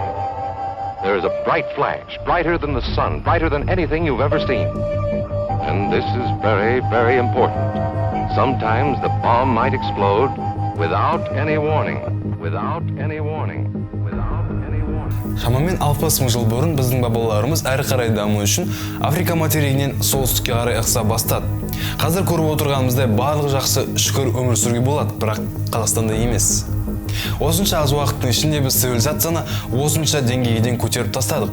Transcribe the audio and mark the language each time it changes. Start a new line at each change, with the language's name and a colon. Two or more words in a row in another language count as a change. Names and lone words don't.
English: There is a bright flash, brighter than the sun, brighter than anything you've ever seen. And this is very, very important. Sometimes the bomb might explode without any warning, without any warning, without any warning.
Kazakh: Шамамен 60 мың жыл бұрын біздің бабаларымыз әрі қарай даму үшін Африка материгінен солтүстікке қарай ығыса бастады. Қазір көріп отырғанымыздай барлық жақсы шүкір өмір сүруге болады, бірақ Қазақстанда емес. Осынша аз уақыттың ішінде біз цивилизацияны осынша деңгейден көтеріп тастадық.